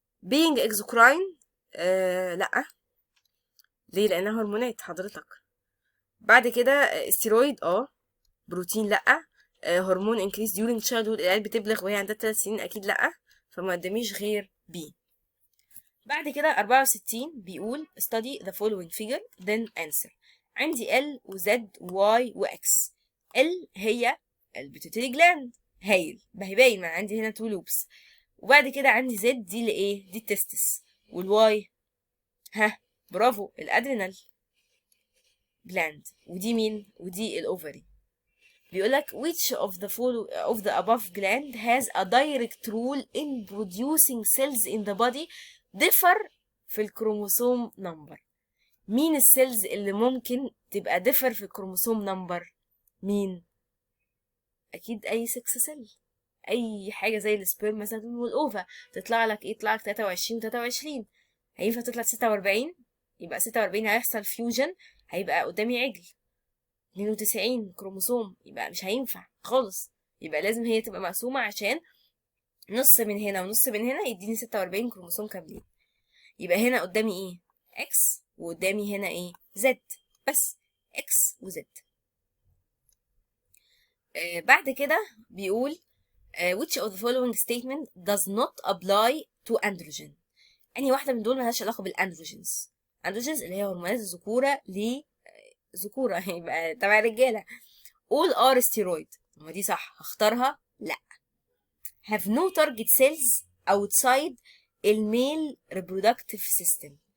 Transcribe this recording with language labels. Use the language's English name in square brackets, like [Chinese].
[English] being exocrine لا. [Arabic] ليه؟ لانها هرمونات حضرتك. بعد كده استيرويد بروتين لا. هرمون انكريس during childhood، العيال بتبلغ وهي عندها 3 سنين، اكيد لا. فما قداميش غير بي. بعد كده 64 بيقول [English] study the following figure then answer. [Arabic] عندي L و Z و Y و X. L هي البيتوتري جلاند. هايل، ما هي باين، ما عندي هنا 2 لوبس. وبعد كده عندي Z دي اللي ايه؟ دي التستس. والواي برافو، الادرينال جلاند. ودي مين؟ ودي الاوفري. [English] بيقولك which of the above gland has a direct role in producing cells in the body differ [Arabic] في الكروموسوم نمبر. مين السيلز اللي ممكن تبقى differ في الكروموسوم نمبر؟ مين؟ اكيد اي 6 سيل. اي حاجه زي السبيرم مثلا والاوفا تطلع لك ايه؟ يطلع لك 23 23. هينفع تطلع 46؟ يبقى 46 هيحصل فيوجن، هيبقى قدامي عجل. 92 كروموسوم، يبقى مش هينفع خالص. يبقى لازم هي تبقى مقسومة عشان نص من هنا ونص من هنا يديني 46 كروموسوم كاملين. يبقى هنا قدامي ايه؟ اكس، وقدامي هنا ايه؟ زد. بس اكس وزد. بعد كده بيقول [English] which of the following statement does not apply to androgen. [Arabic] انهي واحدة من دول ملهاش علاقة بالاندروجينز؟ اندروجينز اللي هي هرمونات الذكورة ذكورة يبقى تبع الرجالة. [English] all are steroid. [Arabic] ما دي صح، هختارها لا. [English] have no target cells outside الميل reproductive system.